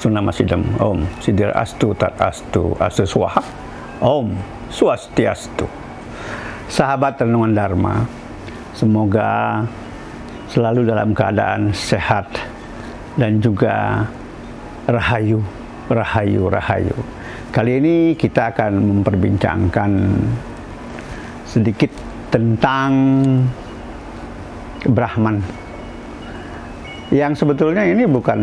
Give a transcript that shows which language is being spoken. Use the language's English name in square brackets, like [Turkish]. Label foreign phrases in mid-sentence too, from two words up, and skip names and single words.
[Sanskrit] Namasidam, Om Sidir Astu Tat Astu Astu Swaha, Om Swastiastu. [Indonesian] Sahabat Renungan Dharma, semoga selalu dalam keadaan sehat dan juga rahayu, rahayu, rahayu. Kali ini kita akan memperbincangkan sedikit tentang Brahman, yang sebetulnya ini bukan